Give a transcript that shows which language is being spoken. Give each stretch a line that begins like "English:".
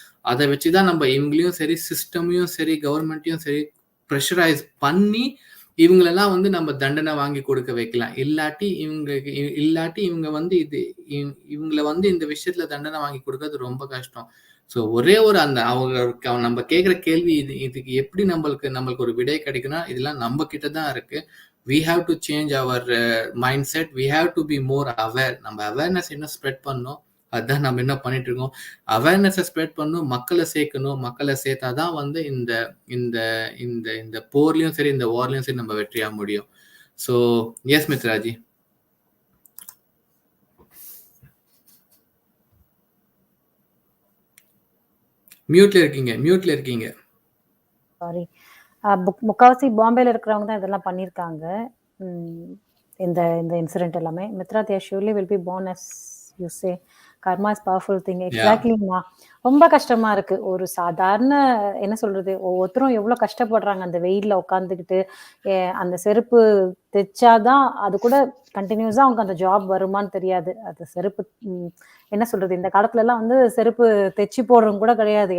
Tamil: அதை வச்சுதான் நம்ம இவங்களையும் சரி, சிஸ்டமையும் சரி, கவர்மெண்ட்டையும் சரி ப்ரெஷரைஸ் பண்ணி இவங்களெல்லாம் வந்து நம்ம தண்டனை வாங்கி கொடுக்க வைக்கலாம். இல்லாட்டி இவங்க வந்து இவங்களை வந்து இந்த விஷயத்துல தண்டனை வாங்கி கொடுக்கறது ரொம்ப கஷ்டம். ஸோ ஒரே ஒரு நம்ம கேட்குற கேள்வி இதுக்கு எப்படி நம்மளுக்கு ஒரு விடை கிடைக்குன்னா இதெல்லாம் நம்ம கிட்ட தான் இருக்கு.
English: we have to change our mindset, we have to be more aware.
Tamil: நம்ம அவேர்னஸ் என்ன ஸ்ப்ரெட் பண்ணணும், அதுதான் நம்ம என்ன பண்ணிட்டு இருக்கோம். அவேர்னஸை ஸ்ப்ரெட் பண்ணணும், மக்களை சேர்க்கணும். மக்களை சேர்த்தாதான் வந்து இந்த இந்த இந்த இந்த போர்லயும் சரி, இந்த வார்லயும் சரி நம்ம வெற்றியா முடியும்.
English: So S மித்ராஜி.
Tamil: மியூட்ல இருக்கீங்க.
English: Sorry.
Tamil: முக்காவாசி பாம்பேல இருக்கிறவங்க தான் இதெல்லாம் பண்ணியிருக்காங்க. இந்த இந்த இன்சிடென்ட் எல்லாமே.
English: Mithra, they surely will be born as you say. Karma is powerful thing. எக்ஸாக்ட்லிமா.
Tamil: ரொம்ப கஷ்டமா இருக்கு. ஒரு சாதாரண என்ன சொல்றது, ஒவ்வொருத்தரும் எவ்வளோ கஷ்டப்படுறாங்க அந்த வெயில்ல உட்காந்துக்கிட்டு. அந்த செருப்பு தைச்சாதான் அது கூட கண்டினியூஸா அவங்க அந்த ஜாப் வருமான்னு தெரியாது. அது செருப்பு என்ன சொல்றது, இந்த காலத்துல எல்லாம் வந்து செருப்பு தைச்சு போடுறவங்க கூட கிடையாது.